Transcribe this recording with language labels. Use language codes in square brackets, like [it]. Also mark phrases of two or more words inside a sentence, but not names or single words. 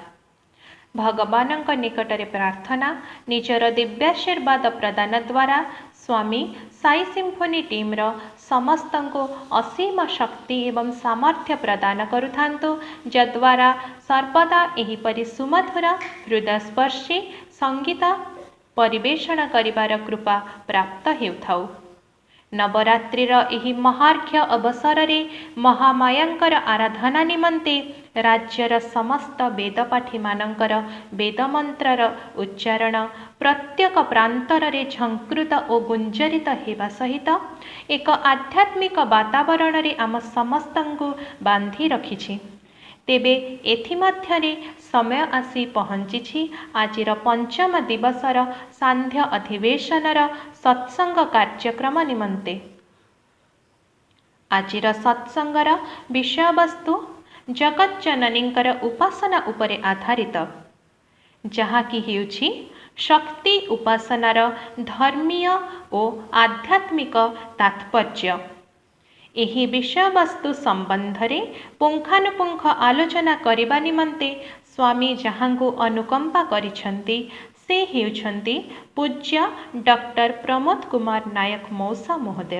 [or] ଭଗବାନଙ୍କ ନିକଟରେ ପ୍ରାର୍ଥନା ନିଜର ଦିବ୍ୟାଶୀର୍ବାଦ ପ୍ରଦାନ ଦ୍ୱାରା ସ୍ୱାମୀ ସାଇ ସିମ୍ଫୋନି ଟିମ୍ର ସମସ୍ତଙ୍କୁ ଅସୀମ ଶକ୍ତି ଏବଂ ସାମର୍ଥ୍ୟ ପ୍ରଦାନ କରୁଥାନ୍ତୁ ଯଦ୍ୱାରା ସର୍ବଦା ଏହିପରି ସୁମଧୁର ହୃଦୟସ୍ପର୍ଶୀ ସଙ୍ଗୀତ ପରିବେଷଣ କରିବାର କୃପା ପ୍ରାପ୍ତ ହେଉଥାଉ। ନବରାତ୍ରିର ଏହି ମହାର୍ଘ୍ୟ ଅବସର ରେ ମହାମାୟାଙ୍କର ଆରାଧନା ନିମନ୍ତେ ରାଜ୍ୟର ସମସ୍ତ ବେଦପାଠୀ ମାନଙ୍କର ବେଦମନ୍ତ୍ରର ଉଚ୍ଚାରଣ ପ୍ରତ୍ୟେକ ପ୍ରାନ୍ତର ରେ ଝଙ୍କୃତ ଓ ଗୁଞ୍ଜରିତ ହେବା ସହିତ ଏକ ଆଧ୍ୟାତ୍ମିକ ବାତାବରଣ ରେ ଆମ ସମସ୍ତଙ୍କୁ ବାନ୍ଧି ରଖିଛି। ତେବେ ଏଥିମଧ୍ୟରେ ସମୟ ଆସି ପହଞ୍ଚି ଆଜିର ପଞ୍ଚମ ଦିବସର ସାନ୍ଧ୍ୟ ଅଧିବେଶନର ସତ୍ସଙ୍ଗ କାର୍ଯ୍ୟକ୍ରମ ନିମନ୍ତେ। ଆଜିର ସତ୍ସଙ୍ଗର ବିଷୟବସ୍ତୁ ଜଗଜ୍ଜନନୀଙ୍କର ଉପାସନା ଉପରେ ଆଧାରିତ। ଯାହାକି ହେଉଛି ଶକ୍ତି ଉପାସନାର ଧର୍ମୀୟ ଓ ଆଧ୍ୟାତ୍ମିକ ତାତ୍ପର୍ଯ୍ୟ। ଏହି ବିଷୟବସ୍ତୁ ସମ୍ବନ୍ଧରେ ପୁଙ୍ଖାନୁପୁଙ୍ଖ ଆଲୋଚନା କରିବା ନିମନ୍ତେ ସ୍ୱାମୀ ଯାହାଙ୍କୁ ଅନୁକମ୍ପା କରିଛନ୍ତି ସେ ହେଉଛନ୍ତି ପୂଜ୍ୟ ଡକ୍ଟର ପ୍ରମୋଦ କୁମାର ନାୟକ ମୌସା ମହୋଦୟ।